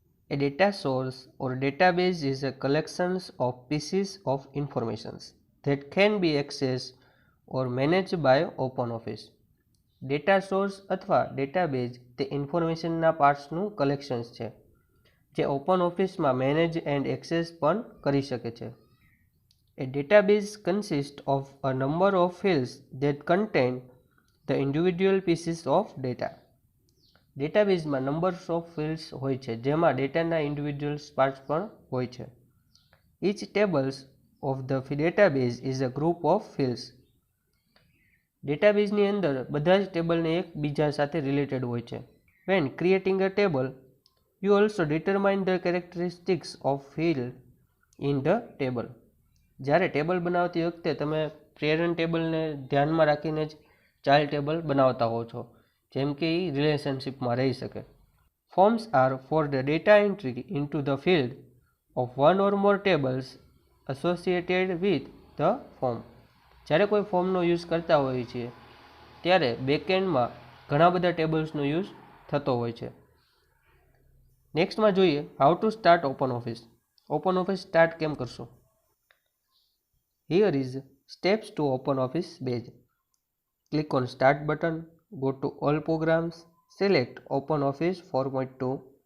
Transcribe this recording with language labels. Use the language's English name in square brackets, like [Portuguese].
[English] A data source or database is a collection of pieces of information that can be accessed or managed by Open Office. [Gujarati] Data source અથવા database તે ઇન્ફોર્મેશનના પાર્ટ્સનું collections છે જે open ઓફિસમાં manage and access પણ કરી શકે છે. [English] A database consists of a number of fields that contain the individual pieces of data. [Gujarati] ડેટાબેઝમાં નંબર્સ ઓફ ફિલ્ડ્સ હોય છે જેમાં ડેટાના ઇન્ડિવિજ્યુઅલ પાર્ટ્સ પણ હોય છે. [English] Each tables of the database is a group of fields. [Gujarati] ડેટાબેઝની અંદર બધા જ ટેબલને એકબીજા સાથે રિલેટેડ હોય છે. [English] When creating a table, you also determine the characteristics of field in the table. [Gujarati] જ્યારે ટેબલ બનાવતી વખતે તમે પેરેન્ટ ટેબલને ધ્યાનમાં રાખીને જ ચાઇલ્ડ ટેબલ બનાવતા હો છો, જેમ કે એ રિલેશનશિપમાં રહી શકે. [English] Forms are for the data entry into the field of one or more tables associated with the form. [Gujarati] જ્યારે કોઈ ફોર્મનો યુઝ કરતા હોઈએ છીએ ત્યારે બેકએન્ડમાં ઘણા બધા ટેબલ્સનો યુઝ થતો હોય છે. નેક્સ્ટમાં જોઈએ [English] How to start open office. [Gujarati] Open office start કેમ કરશો? [English] Here is steps to open office base. Click on start button, go to all programs, select open office 4.2.